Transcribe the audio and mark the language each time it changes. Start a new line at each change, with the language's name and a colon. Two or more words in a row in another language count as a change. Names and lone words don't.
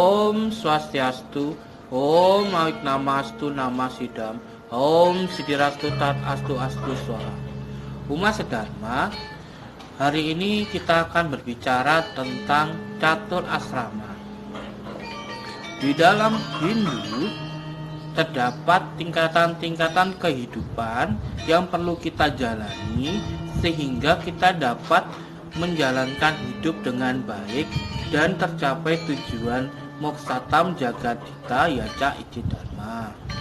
Sanskrit: Om Swastiastu, Om Awik Namastu Nama Sidam, Om Sidirastu Tat Astu Astu Swaha.
Indonesian: Umat sedharma, hari ini kita akan berbicara tentang catur asrama. Di dalam Hindu terdapat tingkatan-tingkatan kehidupan yang perlu kita jalani sehingga kita dapat menjalankan hidup dengan baik dan tercapai tujuan
Sanskrit: moksatam jagadita yaca icidharma.